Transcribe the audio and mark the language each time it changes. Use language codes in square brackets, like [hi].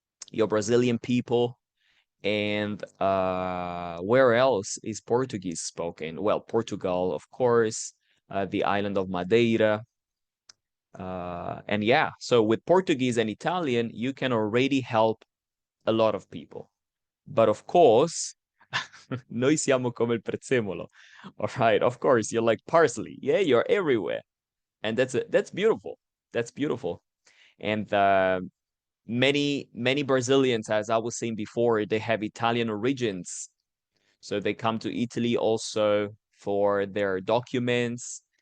[en] your Brazilian people. And where else is Portuguese spoken? Well, Portugal, of course, the island of Madeira. And yeah, so with Portuguese and Italian, you can already help a lot of people. But of course, [it] noi siamo come il prezzemolo. [en] All right, of course, you're like parsley. Yeah, you're everywhere. And that's beautiful. That's beautiful. And many Brazilians, as I was saying before, they have Italian origins. So they come to Italy also for their documents.